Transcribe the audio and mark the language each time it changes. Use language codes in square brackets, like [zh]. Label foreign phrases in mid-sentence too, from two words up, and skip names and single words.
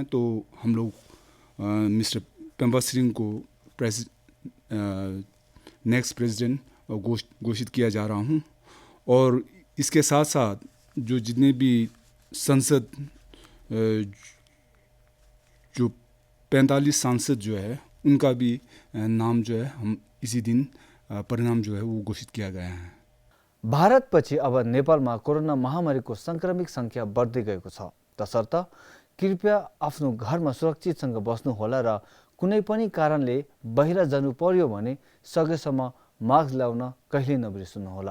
[hi] तो हम लोग मिस्टर पेम्पा सिरिङ को नेक्स्ट प्रेसिडेंट घोषित किया जा रहा हूँ। और इसके साथ साथ जो जितने भी संसद जो 45 सांसद जो है उनका भी नाम जो है हम इसी दिन परिणाम जो है वो घोषित किया गया है। [ne] भारतपछि अब नेपालमा कोरोना महामारीको संक्रमित संख्या बढ्दै गएको छ। तसर्थ कृपया आफ्नो घरमा सुरक्षितसँग बस्नुहोला र कुनै पनि कारणले बाहिर जानु पर्यो भने सकेसम्म मास्क लगाउन कहिले नबिर्सनुहोला।